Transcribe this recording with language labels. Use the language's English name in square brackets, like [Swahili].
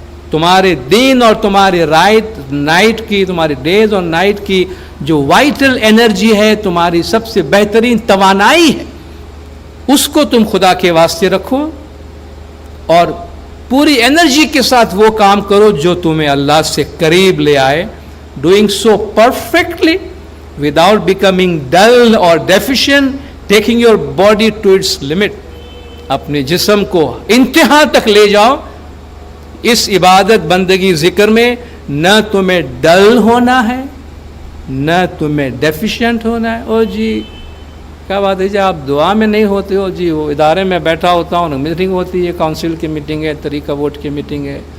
[Urdu] تمہارے دن اور تمہارے نائٹ کی، تمہارے ڈیز اور نائٹ کی جو وائٹل انرجی ہے، تمہاری سب سے بہترین توانائی ہے، اس کو تم خدا کے واسطے رکھو اور پوری انرجی کے ساتھ وہ کام کرو جو تمہیں اللہ سے قریب لے آئے. [English] Doing so perfectly without becoming dull or deficient, taking your body to its limit. [Urdu] اپنے جسم کو انتہا تک لے جاؤ اس عبادت، بندگی، ذکر میں. نہ تمہیں ڈل ہونا ہے، نہ تمہیں ڈیفیشینٹ ہونا ہے. او جی کیا بات ہے جی آپ دعا میں نہیں ہوتے ہو؟ جی وہ ادارے میں بیٹھا ہوتا ہوں، میٹنگ ہوتی ہے، کونسل کی میٹنگ ہے، طریقہ ووٹ کی میٹنگ ہے.